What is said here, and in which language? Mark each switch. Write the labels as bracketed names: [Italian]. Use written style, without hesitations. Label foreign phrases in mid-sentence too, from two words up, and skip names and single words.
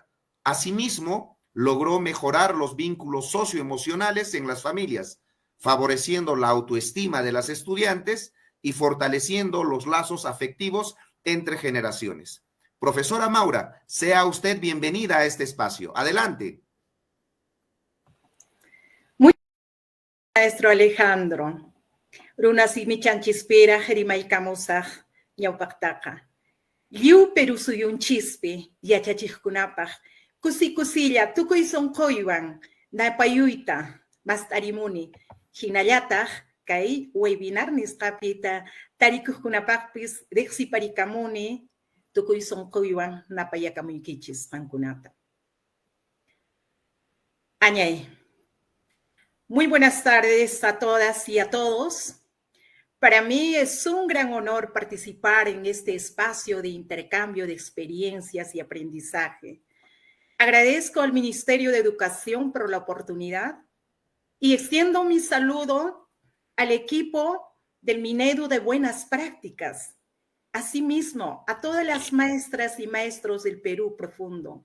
[Spanish] Asimismo, logró mejorar los vínculos socioemocionales en las familias, favoreciendo la autoestima de las estudiantes y fortaleciendo los lazos afectivos entre generaciones. Profesora Maura, sea usted bienvenida a este espacio. Adelante. Maestro Alejandro, [Quechua] runa simi chanchispera jerimaykamusaj ñawpaqtaqa. Lliw Perú suyunchispi yachachikkunapaq kusikusilla tukuy sunquywan napayuyta mastarimuni. Hinallataq kay webinar nisqapita tarikuqkunapaqpis riqsiparikamuni tukuy sunquywan napayakamunkichis qankunata. Añay. [Spanish] Muy buenas tardes a todas y a todos. Para mí es un gran honor participar en este espacio de intercambio de experiencias y aprendizaje. Agradezco al Ministerio de Educación por la oportunidad y extiendo mi saludo al equipo del Minedu de Buenas Prácticas, asimismo a todas las maestras y maestros del Perú profundo.